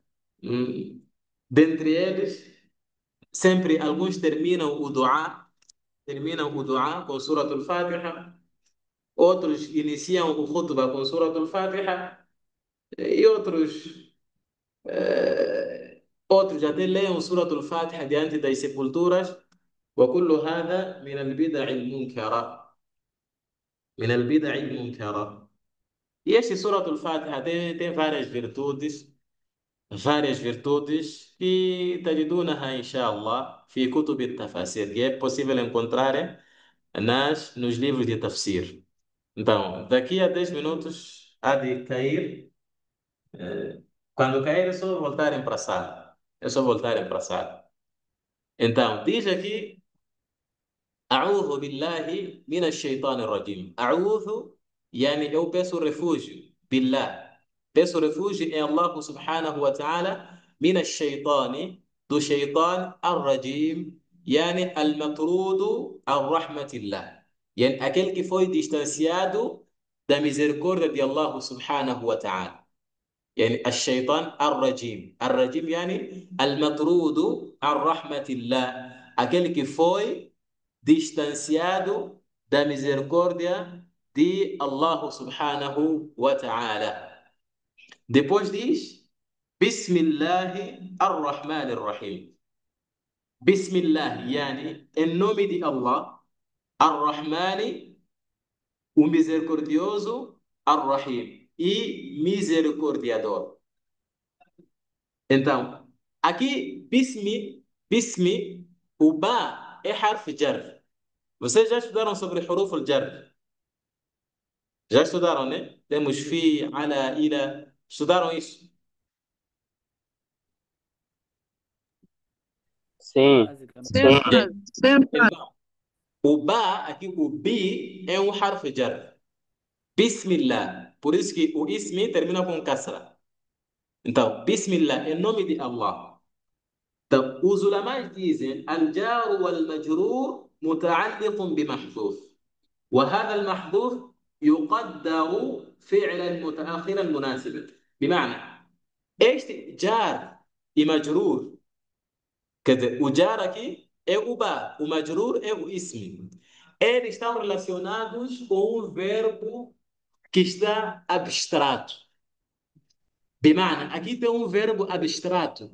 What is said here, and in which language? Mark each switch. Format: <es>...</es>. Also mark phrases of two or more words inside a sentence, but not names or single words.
<pt>Hum, Dentre eles, sempre alguns terminam o dua com Suratul Fatiha, outros iniciam o khutbah com Suratul Fatiha e outros até leem Suratul Fatiha diante das sepulturas.</pt> <ar>وكل هذا من البدع المنكرة من البدع المنكرة.</ar> <pt>E este Suratul Fatiha tem várias virtudes que</pt> <ar>تجدونها إن شاء الله في كتب التفاسير,</ar> <pt>que é possível encontrar nos livros de tafsir. Então, daqui a 10 minutos há de cair. Quando cair é só voltarem para a sala. É só voltarem para a sala. Então, diz aqui</pt> <ar>أعوذ بالله من الشيطان الرجيم. أعوذ يعني</ar> <pt>eu peço refúgio بالله. Peço refúgio em Allah</pt> <ar>سبحانه وتعالى من الشيطان do شيطان الرجيم يعني المطرود عن رحمة الله.</ar> <pt>يعني aquele que foi distanciado da misericórdia de Allah</pt> <ar>سبحانه وتعالى. يعني الشيطان الرجيم يعني المطرود عن رحمة الله.</ar> <pt>Aquele que foi distanciado da misericórdia de Allah</pt> <ar>سبحانه وتعالى.</ar> <pt>Depois diz,</pt> <ar>بسم الله الرحمن الرحيم.</ar> <pt>Bismillah, yani, em nome de Allah, ar-Rahman, o misericordioso, ar-Rahim, e misericordiador. Então, aqui, Bismi, o Ba é</pt> <ar>حرف جر.</ar> <pt>Vocês já estudaram sobre</pt> <ar>حروف الجر?</ar> <pt>Já estudaram, né? Temos</pt> <ar>في، على، إلى.</ar> <pt>Estudaram isso? Sim, Basicamente. Então, o ba, aqui o bi, é um</pt> <ar>حرف جر.</ar> <pt>Bismillah. Por isso que o ismi termina com kasra. Então, Bismillah, em nome de Allah. Então, os ulamais dizem,</pt> <ar>الجار والمجرور متعلق بمحذوف. وهذا المحذوف يقدر فعلا متأخرا مناسبا.</ar> <pt>بمعنى este jar e majrur, quer dizer, o jar aqui é o ba, o majrur é o ismi. Eles estão relacionados com um verbo que está abstrato. بمعنى aqui tem um verbo abstrato.</pt>